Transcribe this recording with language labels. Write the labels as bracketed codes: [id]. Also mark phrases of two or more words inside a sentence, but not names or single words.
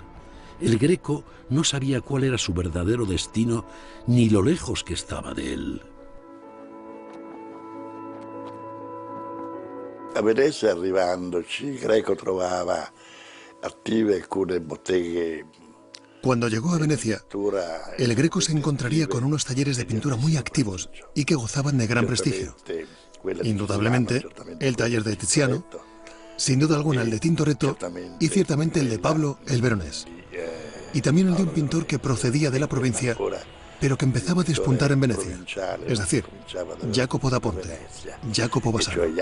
[es] El Greco no sabía cuál era su verdadero destino ni lo lejos que estaba de él. [it] A Venezia, arrivandoci, il Greco trovava attive alcune botteghe. [es] Cuando llegó a Venecia, el Greco se encontraría con unos talleres de pintura muy activos y que gozaban de gran prestigio. Indudablemente, el taller de Tiziano, sin duda alguna el de Tintoretto y ciertamente el de Pablo el Veronés. Y también el de un pintor que procedía de la provincia, pero que empezaba a despuntar en Venecia, es decir, Jacopo da Ponte, Jacopo Bassano.